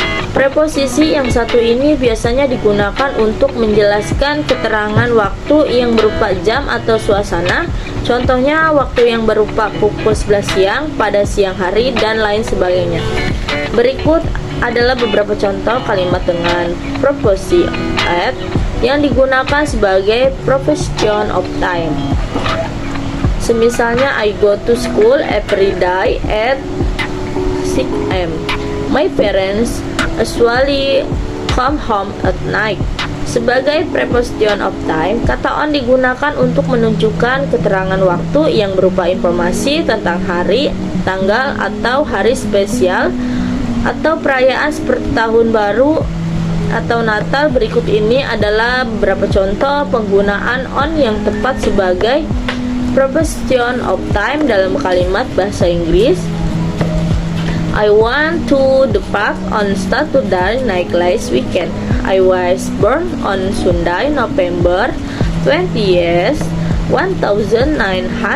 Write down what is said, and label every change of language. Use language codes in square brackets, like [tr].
[id] Preposisi yang satu ini biasanya digunakan untuk menjelaskan keterangan waktu yang berupa jam atau suasana. Contohnya waktu yang berupa pukul 11 siang, pada siang hari, dan lain sebagainya. Berikut adalah beberapa contoh kalimat dengan preposisi at yang digunakan sebagai preposition of time. Semisalnya, [en] I go to school every day at 6 am. My parents usually come home at night. [id] Sebagai preposition of time, kata on digunakan untuk menunjukkan keterangan waktu yang berupa informasi tentang hari, tanggal, atau hari spesial atau perayaan seperti tahun baru atau Natal. Berikut ini adalah beberapa contoh penggunaan on yang tepat sebagai preposition of time dalam kalimat bahasa Inggris. [en] I went to the park on Saturday night last weekend. I was born on Sunday, November 20th, 1994.